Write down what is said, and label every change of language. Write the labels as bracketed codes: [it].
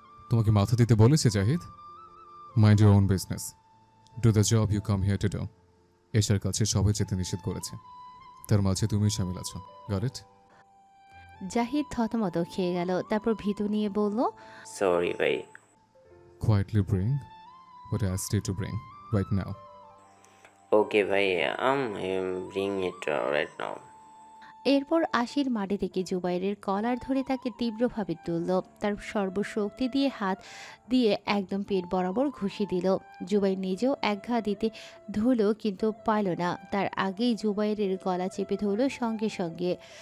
[bn] তোমাকে মাথা দিতে বলেছে Zahid? [en] Mind your own business, do the job you come here to do. [bn] এশার কাছে সবাই যেতে নিষেধ করেছে, তার মাঝে তুমি শামিল আছো। [en] Got it? [bn] জাহিদ থতমত খেয়ে গেল, তারপর ভীতু নিয়ে বলল। সরি ভাই। [en] Quietly bring what I asked you to bring right now. Okay ভাই, bring it right now. [bn] এরপর আশির মাটি থেকে জুবাইরের কলার ধরে তাকে তীব্রভাবে তুলল, তার সর্বশক্তি দিয়ে হাত দিয়ে একদম পেট বরাবর ঘুষি দিল। জুবাইর নিজেও এক ঘা দিতে ধরল কিন্তু পাইল না, তার আগেই জুবাইরের গলা চেপে ধরল সঙ্গে সঙ্গে।